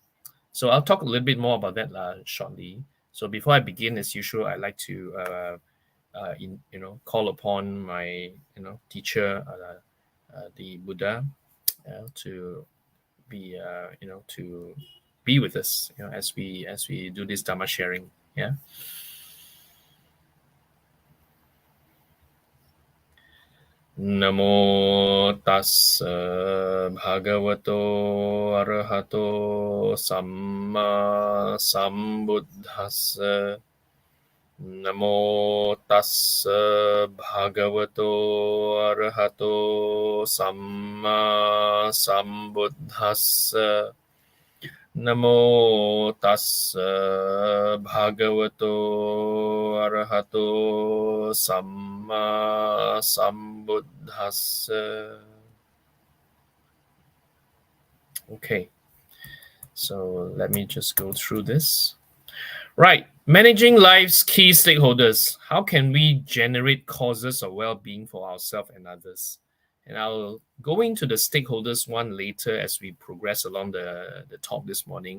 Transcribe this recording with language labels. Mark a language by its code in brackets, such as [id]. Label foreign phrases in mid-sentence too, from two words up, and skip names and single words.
[en] So I'll talk a little bit more about that shortly. So before I begin, as usual, I'd like to call upon my teacher, the Buddha, to be to be with us as we do this Dhamma sharing. Yeah. [pi] Namo tassa bhagavato arahato samma sambuddhassa. Namo tassa bhagavato arahato samma sambuddhassa. Namo tassa bhagavato arahato samma sambuddhassa. [en] Okay, so let me just go through this. Right, managing life's key stakeholders. How can we generate causes of well-being for ourselves and others? And I'll go into the stakeholders one later as we progress along the talk this morning.